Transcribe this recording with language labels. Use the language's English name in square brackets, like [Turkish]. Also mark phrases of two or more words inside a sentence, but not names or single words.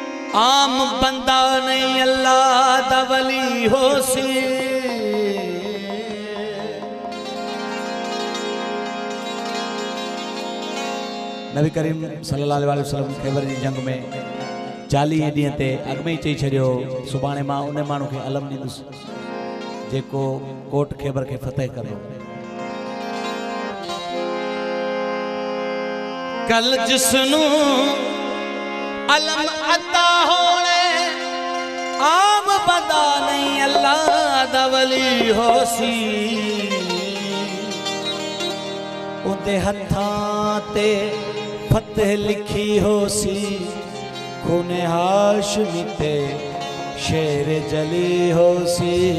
[Saraiki] आम बंदा नहीं अल्लाह दा वली हो सी। [Sindhi] नबी करीम [Arabic] صلى الله عليه وسلم [Sindhi] खैबर जी जंग में 40 ॾींहं ते अॻु में ई चई छॾियो सुभाणे मां उन माण्हू खे अलम ॾींदुसि जेको कोट खैबर खे फतेह कंदो। [Saraiki] कल जिसनू अलम अता होने आम बंदा नहीं अल्लाह दा वली हो सी। उनके हथां ते फतेह लिखी हो सी खूने हाशमी ते शेर जली हो सी।